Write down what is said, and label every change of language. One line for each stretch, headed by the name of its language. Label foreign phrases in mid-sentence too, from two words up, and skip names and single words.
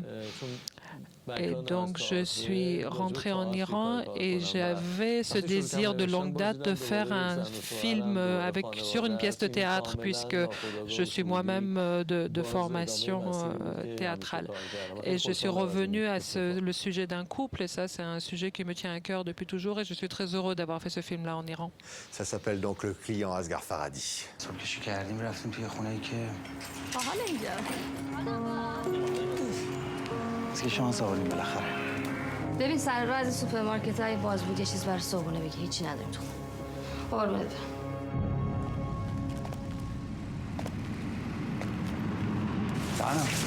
French: Et donc, je suis rentrée en Iran et j'avais ce désir de longue date de faire un film sur une pièce de théâtre, puisque je suis moi-même de formation théâtrale. Et je suis revenue à le sujet d'un couple, et ça, c'est un sujet qui me tient à cœur depuis toujours, et je suis très heureux d'avoir fait ce film-là en Iran. Ça s'appelle donc Le Client, Asghar Farhadi.
Persian: که شانس آوردیم بالاخره. ببین سر راه از سوپرمارکت های باز بود یه چیز برای صبحونه بگی هیچی نداریم تو. قربونت برم. سلام.